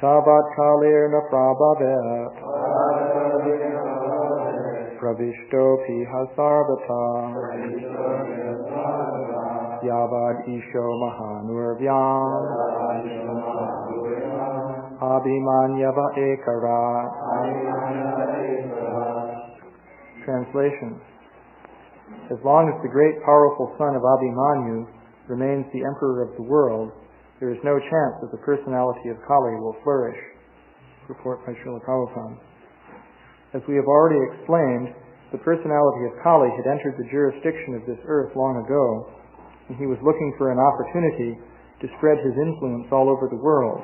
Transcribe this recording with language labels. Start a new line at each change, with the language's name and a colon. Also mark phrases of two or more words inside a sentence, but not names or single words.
Sanskrit: तावत् कलिर् न प्रभवेत् प्रविष्टोऽपि हि सर्वतः यावद् ईशो महानुर्व्याम् आभिमन्यव एकराट्.
English: Translation. As long as the great powerful son of Abhimanyu remains the emperor of the world, there is no chance that the personality of Kali will flourish. Report by Srila Prabhupada. As we have already explained, the personality of Kali had entered the jurisdiction of this earth long ago, and he was looking for an opportunity to spread his influence all over the world.